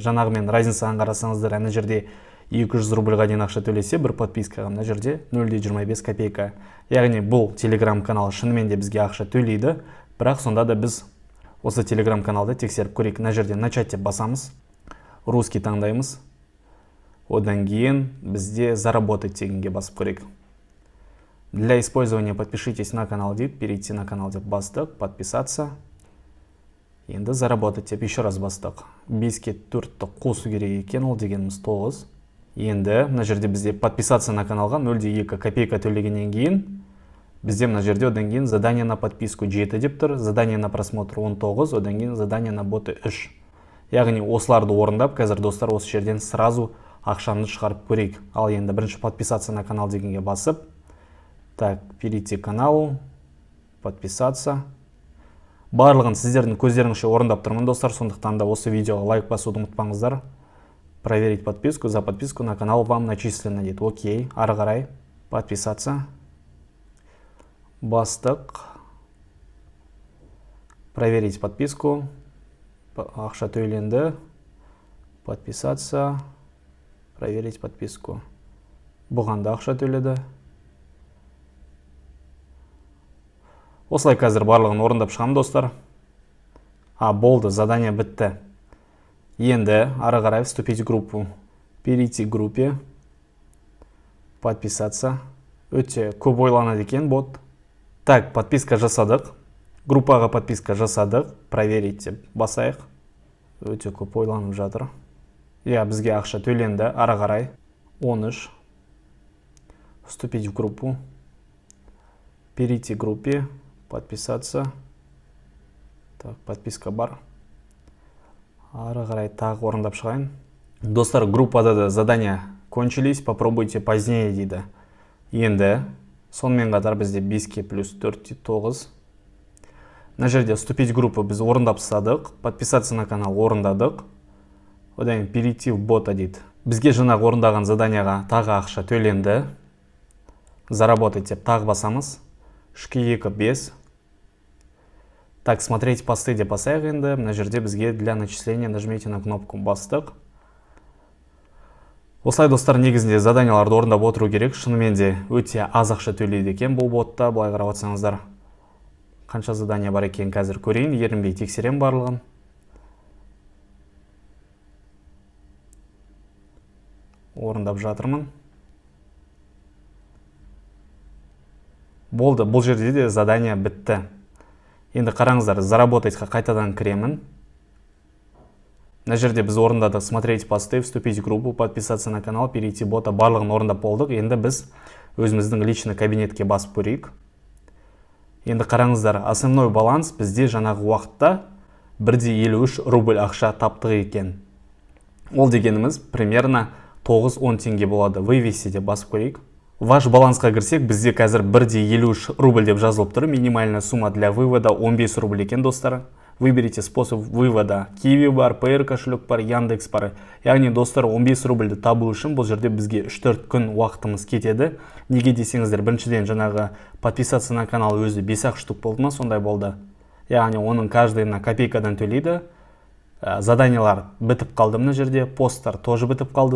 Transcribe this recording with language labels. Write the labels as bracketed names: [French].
[Kazakh] Жаңағымен разницасын қарасаңыздар, мына жерде 200 рубльға дейін ақша төлесе, бір подпискаға мына жерде 0,25 копейка. Яғни бұл телеграм канал шынымен де бізге ақша төлейді, бірақ сонда да біз осы телеграм каналды тексеріп көрейік. Мына жерде начать деп басамыз, русский таңдаймыз. Одан кейін бізде заработать дегенге басып көрейік. [Russian] Для использования подпишитесь на канал [Kazakh] дейді, [Russian] перейти на канал [Kazakh] деп бастық, [Russian] подписаться. Енді заработать деп еще раз бастық. [Kazakh] 5-ке 4-ті қосу керек екен, ол дегеніміз 9. Енді мына жерде бізде подписаться на каналға 0,2 копейка төлегеннен кейін бізде мына жерде одан кейін [Russian] задание на подписку [Kazakh] 7 деп тұр, [Russian] задание на просмотр [Kazakh] 19, одан кейін задание на боты 3. Яғни осыларды орындап, қазір достар осы жерден сразу ақшаны шығарып көрейік. Ал енді бірінші подписаться на канал дегенге басып, так, перейти к каналу, подписаться. Барлығын сіздердің көздеріңізше орындап тұрмын достар, сондықтан да осы видеоға лайк басуды ұмытпаңыздар. [Russian] Проверить подписку. За подписку на канал вам начислено [Kazakh] дейді. [Russian] Окей. [Kazakh] Ары қарай. [Russian] Подписаться. Бастық. Проверить подписку. [Kazakh] Ақша төленді. [Russian] Подписаться. Проверить подписку. [Kazakh] Бұған да ақша төледі. Осылай қазір барлығын орындап шығам, достар. Болды, задание бітті. Енді ары қарай [Russian] вступить в группу. Перейти к группе. Подписаться. [Kazakh] Өте көп ойланады екен бот. Так, подписка жасадық. Группаға подписка жасадық. Проверить деп басайық. Өте көп ойланып жатыр. Бізге ақша төленді. Ары қарай. [Russian] 13. Вступить в группу. Перейти к группе. Подписаться. [Kazakh] Так, подписка бар. Ары қарай тағы орындап шығайын. Достар, группада да задания кончились. [Russian] Попробуйте позднее дейді. [Kazakh] Енді сонымен қатар бізде 5 плюс 4 9. На жерде вступить в группу біз орындап тастадық. [Russian] Подписаться на канал орындадық. [Kazakh] Одан перейти в бота дейді. Бізге жаңағы орындаған заданияға тағы ақша төленді. Заработать деп тағы басамыз. 2 5. Так, [Russian] смотреть посты [Kazakh] деп басайық енді. [Russian] На жерде бізге для начисления нажмите на кнопку бастық. [Kazakh] Осылай, достар, негізінде заданияларды орындап отыру керек. Шынымен де өте аз ақша төлейді екен бұл ботта. Былай қарап отырсаңыздар. Қанша задания бар екен қазір көрейін. Ерінбей тексерем барлығын. Орындап жатырмын. Болды, бұл жерде де задания бітті. Енді қараңыздар, заработайтқа қайтадан кіремін. На жерде біз орындадық смотреть посты, вступить в группу, подписаться на канал, перейти бота. Барлығын орындап болдық. Енді біз өзіміздің личный кабинетке басып көрейік. Енді қараңыздар, основной баланс бізде жаңағы уақытта 1,53 рубль ақша таптық екен. Ол дегеніміз примерно 9-10 теңге болады. Вывести деп басып көрейік. Ваш балансқа кірсек, бізде қазір 1,53 рубль деп жазылып тұр. [Russian] Минимальная сумма для вывода 15 рубль [Kazakh] екен, достар. [Russian] Выберите способ вывода. [Kazakh] Kiwi бар, Payer кошелек бар, Яндекс бар. Яғни, достар, 15 рубльді табу үшін бұл жерде бізге 3-4 күн уақытымыз кетеді. Неге десеңіздер, біріншіден жаңағы подписаться на канал өзі 5-ақ штук болды ма, сондай болды. Яғни, оның каждыйына копейкадан төлейді. Заданиялар бітіп қалды мына жерде, посттар тоже бітіп қалды.